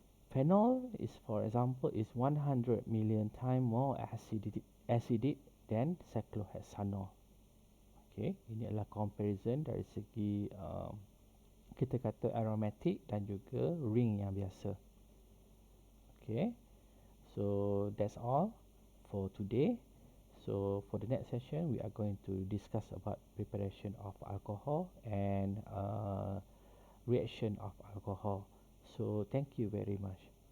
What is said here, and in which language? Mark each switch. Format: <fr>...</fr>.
<en>Phenol is, for example, is 100 million time more acidic than cyclohexanol.</en> <ms>Okay, ini adalah comparison dari segi kita kata aromatic dan juga ring yang biasa.</ms> <en>Okay, so that's all for today. So for the next session, we are going to discuss about preparation of alcohol and reaction of alcohol. So thank you very much.</en>